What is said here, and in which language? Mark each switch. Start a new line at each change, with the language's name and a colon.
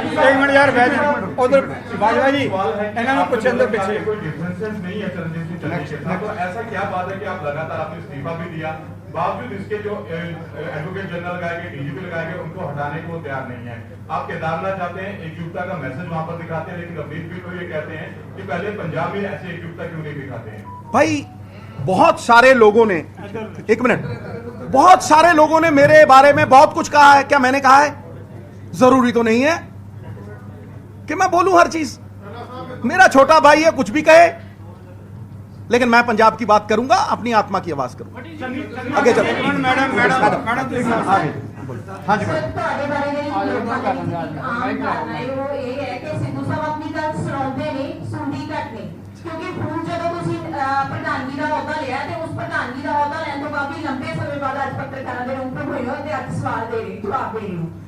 Punjabi: ਇੱਕ ਮਿੰਟ ਯਾਰ ਬੈਠ ਉਧਰ ਬਾਜਵਾ ਜੀ ਇਹਨਾਂ ਨੂੰ ਪੁੱਛਣ ਦੇ ਪਿੱਛੇ।
Hindi: कोई डिफरेंसेस नहीं है चरणजीत सिंह चन्नी के साथ। तो ऐसा क्या बात है कि आप लगातार आपने इस्तीफा भी दिया, बावजूद इसके जो एडवोकेट जनरल लगाए गए, डीजीपी लगाए गए, उनको हटाने को वो तैयार नहीं है। आप केदारनाथ जाते हैं, एकजुटता का मैसेज वहां पर दिखाते हैं, लेकिन अवनीत भी तो ये कहते हैं कि पहले पंजाब में ऐसे एकजुटता क्यों नहीं दिखाते हैं? भाई बहुत सारे लोगों ने, एक मिनट, बहुत सारे लोगों ने मेरे बारे में बहुत कुछ कहा है। क्या मैंने कहा है? जरूरी तो नहीं है कि मैं बोलूं हर चीज। मेरा छोटा भाई है, कुछ भी कहे, लेकिन मैं पंजाब की बात करूंगा, अपनी आत्मा की आवाज करूंगा। आगे चलो
Punjabi: ਮੈਡਮ ਤੁਸੀਂ
Hindi: हाँ जी
Punjabi: ਸਰ ਤੁਹਾਡੇ ਬਾਰੇ ਜਿਹੜੀ ਲੋਕਾਂ ਦੀ ਆਮ ਧਾਰਨਾ ਹੈ ਉਹ ਇਹ ਹੈ ਕਿ ਸਿੱਧੂ ਸਾਹਿਬ ਆਪਣੀ ਗੱਲ ਸੁਣਾਉਂਦੇ ਨੇ, ਸੁਣਦੀ ਘੱਟ ਨੇ। ਕਿਉਂਕਿ ਹੁਣ ਜਦੋਂ ਤੁਸੀਂ ਪ੍ਰਧਾਨਗੀ ਦਾ ਅਹੁਦਾ ਲਿਆ ਤੇ ਉਸ ਪ੍ਰਧਾਨਗੀ ਦਾ ਅਹੁਦਾ ਲੈਣ ਤੋਂ ਕਾਫੀ ਲੰਬੇ ਸਮੇਂ ਬਾਅਦ ਅੱਜ ਪੱਤਰਕਾਰਾਂ ਦੇ ਰੂਪ ਵਿੱਚ ਹੋਏ ਹੋ ਤੇ ਅੱਜ ਸਵਾਲ ਦੇ ਰਹੇ, ਜਵਾਬ ਦੇ ਰਹੇ ਹੋ।